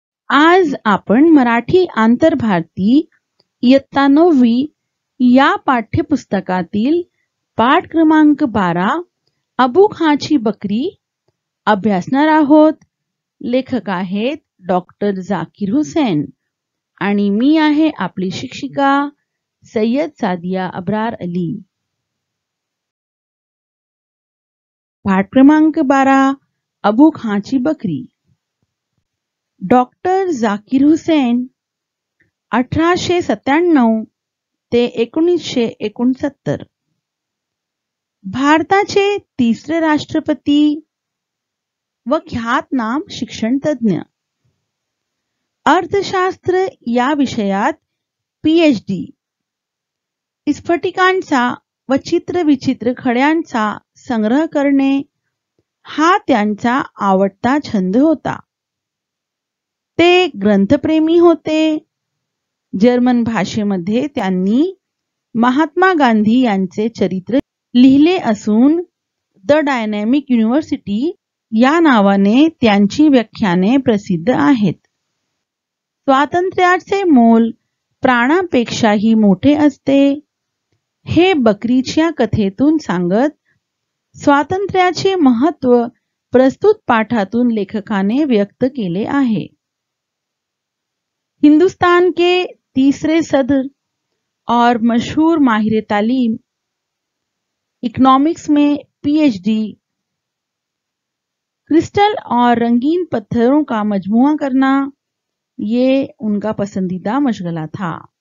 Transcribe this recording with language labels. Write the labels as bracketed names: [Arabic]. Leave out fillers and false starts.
[Marathi] आज आपण मराठी आंतरभारती इयत्ता 9वी या पाठ्यपुस्तकातील पाठ क्रमांक 12 अबू खाँची बकरी अभ्यासणार आहोत। लेखक आहेत डॉक्टर जाकीर हुसैन आणि मी आहे आपली शिक्षिका सय्यद सादिया अब्रार अली। पाठ क्रमांक 12 अबू खाँची बकरी। डॉक्टर जाकीर हुसैन 1897 ते 1969 भारताचे तिसरे राष्ट्रपती व ख्यातनाम शिक्षण तज्ञ। अर्थशास्त्र या विषयात PhD। स्फटिकांचा व चित्रविचित्र खड्यांचा संग्रह करणे हा त्यांचा आवडता छंद होता। ते ग्रंथप्रेमी होते। जर्मन भाषेमध्ये त्यांनी महात्मा गांधी यांचे चरित्र लिहिले असून द डायनॅमिक युनिव्हर्सिटी या नावाने त्यांची व्याख्याने प्रसिद्ध आहेत। स्वातंत्र्याचे मोल प्राणापेक्षाही मोठे असते हे बकरीच्या कथेतून सांगत स्वातंत्र्याचे महत्त्व प्रस्तुत पाठातून लेखकाने व्यक्त केले आहे। [Hindi] हिंदुस्तान के तीसरे सदर और मशहूर माहिर तालीम इकोनॉमिक्स में PhD, क्रिस्टल और रंगीन पत्थरों का मजमुआ करना ये उनका पसंदीदा मशगला था।